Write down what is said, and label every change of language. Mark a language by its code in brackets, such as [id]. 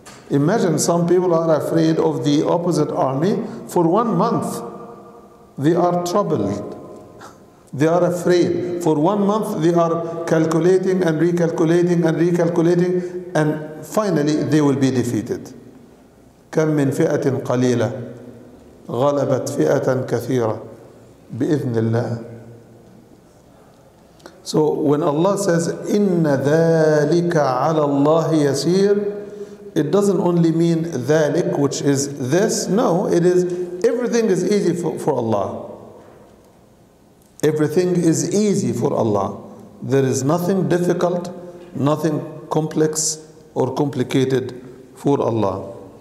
[en] Imagine some people are afraid of the opposite army for 1 month. They are troubled. They are afraid. For 1 month they are calculating and recalculating and recalculating, and finally they will be defeated. [ar] كم من فئة قليلة غلبت فئة كثيرة بإذن الله. [en] So when Allah says [ar] إن ذلك على الله يسير, [en] it doesn't only mean [ar] ذلك, [en] which is this. No, it is everything is easy for Allah. Everything is easy for Allah. There is nothing difficult, nothing complex or complicated for Allah.